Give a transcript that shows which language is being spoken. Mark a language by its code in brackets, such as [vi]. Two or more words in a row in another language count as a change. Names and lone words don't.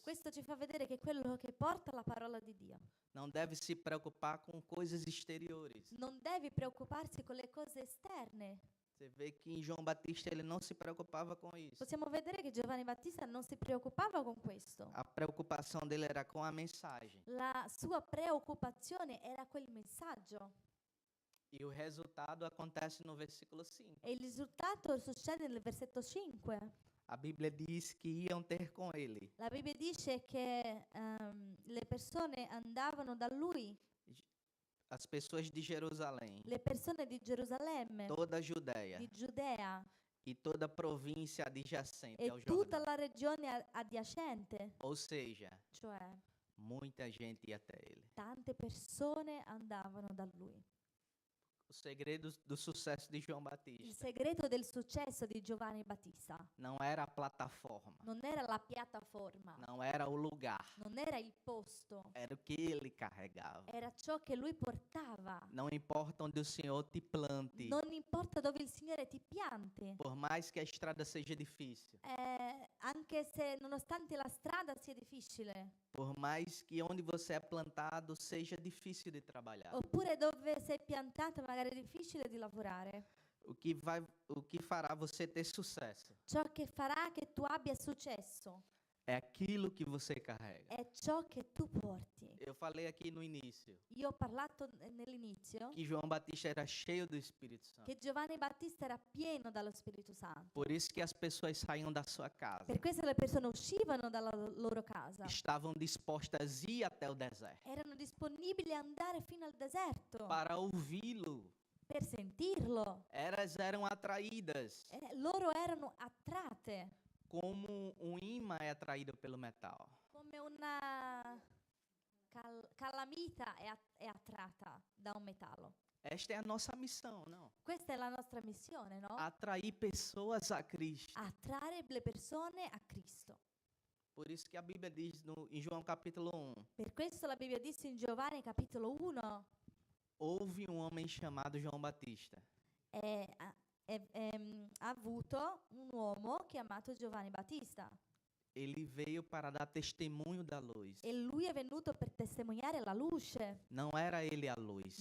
[it] Questo ci fa vedere che quello che porta la parola di Dio [pt] não deve se preocupar com coisas exteriores. [it] non deve preoccuparsi con le cose esterne. [pt] Você vê que em João Batista ele não se preocupava com isso. [it] Possiamo vedere che Giovanni Battista non si preoccupava con questo. [pt] A preocupação dele era com a mensagem. [it] La sua preoccupazione era quel messaggio. [pt] E o resultado acontece no versículo 5. [it] E il risultato succede nel versetto 5. [pt] A Bíblia diz que iam ter com ele [it] La Bibbia dice che le persone andavano da lui, [pt] as pessoas de Jerusalém, [it] le persone di Gerusalemme, [pt] toda a Judéia [it] di Giudea [pt] e toda a província adjacente [it] e [pt] ao [it] tutta [pt] Jordão. [it] la regione adiacente. [pt] Ou seja, [it] Cioè, [pt] muita gente ia até ele. [it] tante persone andavano da lui. [pt] O segredo do sucesso de João [it] Il [pt] Batista [it] segreto del successo di Giovanni Battista [pt] não era a plataforma, [it] non era la piattaforma, [pt] não era o lugar, [it] non era il posto, [pt] era o que ele carregava. [it] era ciò che lui portava. [pt] Não importa onde o Senhor te plante, [it] Non importa dove il Signore ti pianti, [pt] por mais que a estrada seja difícil, [it] anche se nonostante la strada sia difficile, [pt] por mais que onde você é plantado seja difícil de trabalhar. [it] oppure dove sei piantato magari è difficile di lavorare, [pt] O que fará você ter sucesso [it] ciò che farà che tu abbia successo [pt] é aquilo que você carrega. [it] è ciò che tu porti. [pt] Eu falei aqui no início [it] Io ho parlato nell'inizio [pt] que João Batista era cheio do Espírito Santo. [it] che Giovanni Battista era pieno dallo Spirito Santo. [pt] Por isso que as pessoas saíam da sua casa. [it] Per questo le persone uscivano dalla loro casa, [pt] Estavam dispostas a ir até o deserto [it] erano disponibili a andare fino al deserto [pt] para ouvi-lo. [it] per sentirlo. [pt] Elas eram atraídas [it] Loro erano attratte [pt] como um imã é atraído pelo metal. [it] come una calamita è attratta da un metallo. [pt] Esta é a nossa missão, não? [it] Questa è la nostra missione, no? [pt] Atrair pessoas a Cristo. [it] Attrarre le persone a Cristo. [pt] Por isso que a Bíblia diz em João capítulo 1, [it] Per questo la Bibbia dice in Giovanni capitolo 1, [pt] houve um homem chamado João Batista. [it] ha avuto un uomo chiamato Giovanni Battista [pt] Ele veio para dar testemunho da luz. [it] e lui è venuto per testimoniare la luce. [pt] Não era ele a luz.